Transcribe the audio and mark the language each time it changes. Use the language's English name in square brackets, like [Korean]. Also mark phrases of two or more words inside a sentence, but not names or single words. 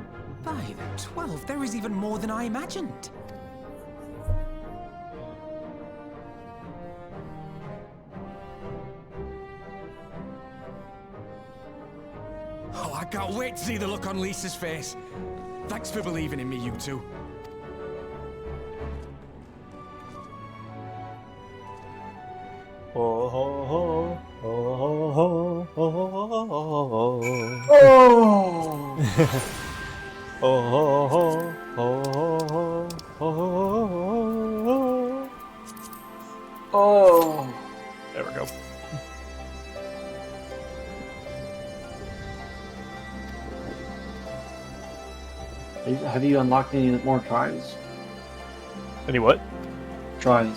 [English] By the 12, there is even more than I imagined. Oh, I can't wait to see the look on Lisa's face. Thanks for believing in me, you two. Oh, ho, ho, oh, ho, ho, oh, ho, ho. Oh! Oh, ho, ho, oh, ho, ho. Oh! There we go. Have you unlocked any more trials? Any what? Trials.